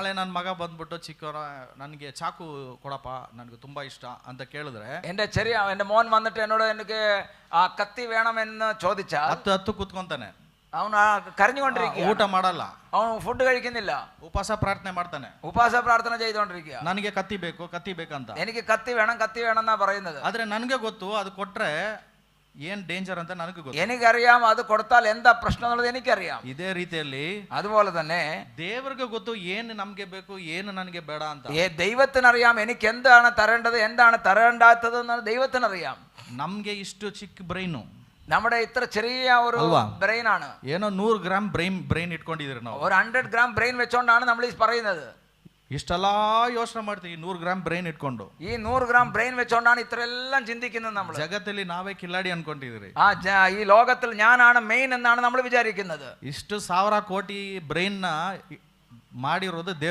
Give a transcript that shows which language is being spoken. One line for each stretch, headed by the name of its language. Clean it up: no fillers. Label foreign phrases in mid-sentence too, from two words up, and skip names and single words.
Kannada: ನಾಳೆ ನನ್ನ ಮಗ ಬಂದ್ಬಿಟ್ಟು ಚಿಕ್ಕವರ ನನಗೆ ಚಾಕು ಕೊಡಪ್ಪ ನನಗೆ ತುಂಬಾ ഇഷ്ട ಅಂತ ಕೇಳಿದ್ರೆ
Malayalam: എന്റെ മോൻ വന്നിട്ട് എന്നോട് എനിക്ക് ആ കത്തി വേണമെന്ന് ചോദിച്ചാൽ
Kannada: ಹತ್ತು ಕೂತ್ಕೊಂತಾನೆ,
Malayalam: അവನು കരഞ്ഞുകൊണ്ടിരിക്കുക,
Kannada: ಊಟ ಮಾಡಲ್ಲ,
Malayalam: അവൻ ഫുഡ് കഴിക്കുന്നില്ല,
Kannada: ಉಪವಾಸ ಪ್ರಾರ್ಥನೆ ಮಾಡ್ತಾನೆ,
Malayalam: ഉപവാസ പ്രാർത്ഥന ചെയ്തുകൊണ്ടിരിക്കുക.
Kannada: ನನಗೆ ಕತ್ತಿ ಬೇಕಂತ.
Malayalam: എനിക്ക് കത്തി വേണം എന്നാ പറയുന്നത്.
Kannada: ಆದ್ರೆ ನನಗೆ ಗೊತ್ತು ಅದು ಕೊಟ್ರೆ ಏನ್ ಡೇಂಜರ್ ಅಂತ ನನಗೆ ಗೊತ್ತು.
Malayalam: എനിക്കറിയാം അത് കൊടുത്താൽ എന്താ പ്രശ്നം എന്നുള്ളത് എനിക്കറിയാം.
Kannada: ಇದೇ ರೀತಿಯಲ್ಲಿ
Malayalam: അതുപോലെ തന്നെ
Kannada: ದೇವರಿಗೆ ಗೊತ್ತು ಏನು ನಮ್ಗೆ ಬೇಕು ಏನು ನನಗೆ ಬೇಡ ಅಂತ.
Malayalam: ദൈവത്തിനറിയാം എനിക്ക് എന്താണ് തരേണ്ടത് എന്താണ് തരേണ്ടാത്തത് എന്ന് ദൈവത്തിനറിയാം.
Kannada: ನಮ್ಗೆ ಇಷ್ಟು ಚಿಕ್ಕ ಬ್ರೈನು,
Malayalam: നമ്മുടെ ഇത്ര ചെറിയ ഒരു ബ്രെയിൻ ആണ്.
Kannada: ಏನೋ 100 ಗ್ರಾಂ ಬ್ರೈನ್ ಇಟ್ಕೊಂಡಿದ್ದೀರಿ ನಾವು.
Malayalam: ഒരു 100 ഗ്രാം ബ്രെയിൻ വെച്ചോണ്ടാണ് നമ്മൾ ഈ പറയുന്നത്.
Kannada: ಇಷ್ಟೆಲ್ಲ ಯೋಚನೆ ಮಾಡ್ತೀವಿ 100 ಗ್ರಾಂ ಬ್ರೈನ್ ಇಟ್ಕೊಂಡು.
Malayalam: ഈ 100 ഗ്രാം ബ്രെയിൻ വെച്ചോണ്ടാണ് ഇത്രയെല്ലാം ചിന്തിക്കുന്നത് നമ്മൾ.
Kannada: ಜಗತ್ತಲ್ಲಿ ನಾವೇ ಕಿಲಾಡಿ ಅನ್ಕೊಂಡಿದ್ದೀರಿ.
Malayalam: ഈ ലോകത്തിൽ ഞാനാണ് മെയിൻ എന്നാണ് നമ്മൾ വിചാരിക്കുന്നത്.
Kannada: ಇಷ್ಟು 1000 ಕೋಟಿ ಬ್ರೈನ್ ನ ಮಾಡಿರೋದು